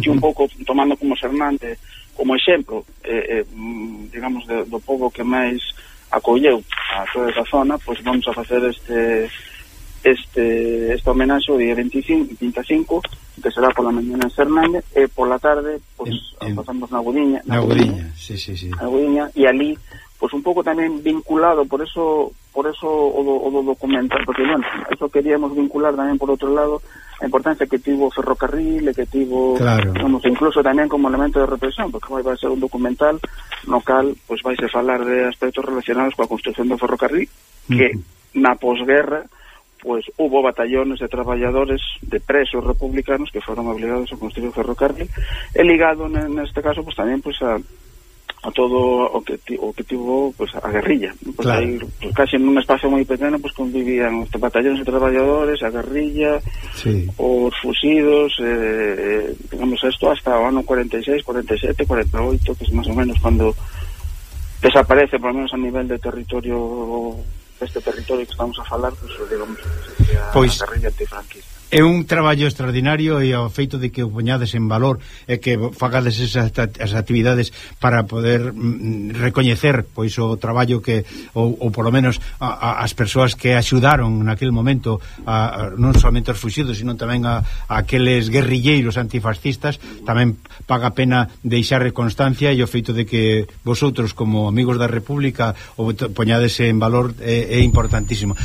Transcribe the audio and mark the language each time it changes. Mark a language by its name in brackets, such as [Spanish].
[Spanish] Y un poco tomando como [Galician] Sernández como exemplo, digamos, do pobo que máis acolleu a toda esa zona, pues vamos a facer este homenaxe o día 25, que será pola mañana en Sernández, e pola tarde pues pasamos na Agudiña. Na Agudiña, sí. Na Agudiña, e ali pues un pouco tamén vinculado, por eso o do documental, porque bueno, eso queríamos vincular tamén por outro lado a importancia que tivo o ferrocarril, que tivo, claro, digamos, incluso tamén como elemento de represión, porque vai ser un documental no cal pues vais a falar de aspectos relacionados coa construcción do ferrocarril, que na posguerra pues [Spanish] hubo batallones de trabajadores, de presos republicanos, que fueron obligados a construir ferrocarril, [Galician] e ligado en este caso pues también pues a todo o que tuvo pues a guerrilla, pues, claro, [Spanish] ahí, pues casi en un espacio muy pequeño pues convivían los batallones de trabajadores, a guerrilla, sí, os fusidos, digamos, esto hasta el año 46, 47, 48, que es más o menos cuando desaparece, por lo menos a nivel de territorio, este territorio [Galician] que estamos a falar, [Spanish] pues, digamos, [Galician] pois, a guerrilla antifranquista. É un traballo extraordinario, e ao feito de que o poñades en valor e que facades esas actividades para poder recoñecer pois o traballo que ou [Spanish] por lo menos [Galician] as persoas que axudaron naquele momento a non somente os fuxidos, sino tamén a aqueles guerrilleiros antifascistas, tamén paga a pena deixar constancia, e o feito de que vosotros como amigos da República o poñades en valor é importantísimo.